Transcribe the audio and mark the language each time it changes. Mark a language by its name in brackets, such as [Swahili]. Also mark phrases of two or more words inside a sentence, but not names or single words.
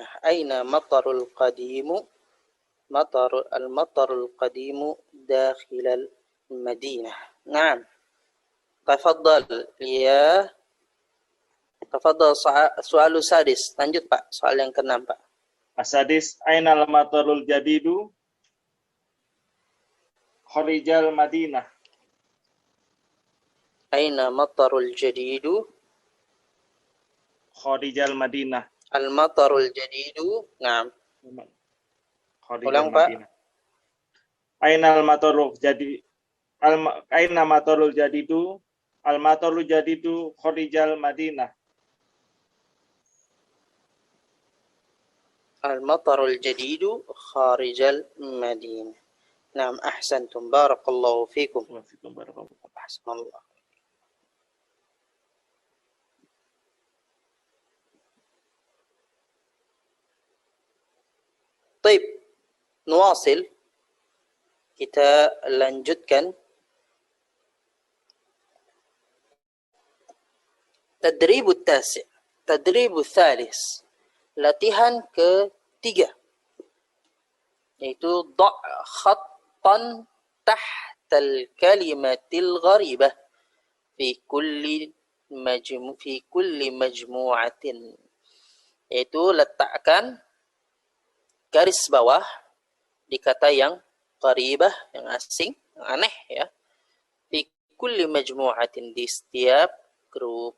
[Arabic] أين المطار القديم? المطار القديم داخل المدينة. نعم. تفضل ya. تفضل soal سادس. [Indonesian] Lanjut Pak, soal yang ke-6 Pak. [Arabic] السادس، أين المطار الجديد خارج المدينة. أين المطار الجديد خارج المدينة. المطار الجديد. نعم. Kharijal [Indonesian] Ulang Pak. [Arabic] Madinah. أين المطار الجدي أين المطار الجديد المطار الجديد خارج المدينة. المطار الجديد خارج المدينة. نعم، أحسنتم. بارك الله فيكم. Ahsanallah. [Indonesian] Baik, nuwasil. Kita lanjutkan. [Arabic] التدريب التاسع، التدريب الثالث. [Indonesian] Latihan ketiga. Yaitu [Arabic] ضع خطا تحت الكلمة الغريبة في كل مجموعة. [Indonesian] Yaitu letakkan garis bawah di kata yang gharibah, yang asing, yang aneh ya. [Arabic] في كل مجموعة, [Indonesian] di setiap grup.